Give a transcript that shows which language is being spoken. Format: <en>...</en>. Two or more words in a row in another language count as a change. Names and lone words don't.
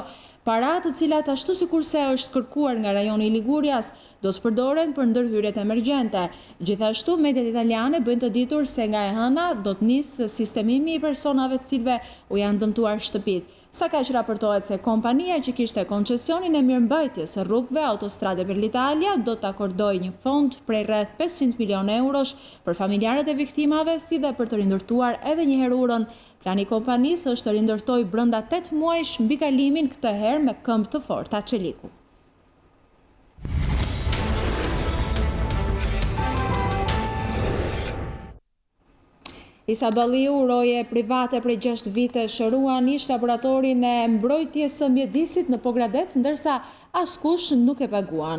<sq>Para të cilat ashtu sikurse është kërkuar nga rajoni i Ligurias, do të përdoren për ndërhyrjet emergjente. Gjithashtu, mediat italiane bëjnë të ditur se nga e hëna do të nisë sistemimi i personave të cilëve u janë dëmtuar shtëpit. Sa kaq raportohet se kompania që kishte koncesionin e mirëmbajtjes së rrugëve Autostrade per l'Italia do të akordojë një fond prej rreth 500 milion eurosh për familjarët e viktimave, si dhe për të rindërtuar edhe një herë urën. Plani i kompanisë është të rindërtojë brenda 8 muajsh mbi kalimin, këtë herë me këmbë të forta çeliku. Isa Balliu, roje private prej 6 vite shëruan ish laboratorin e mbrojtjes së mjedisit në Pogradec, ndërsa askush nuk e paguan.</sq>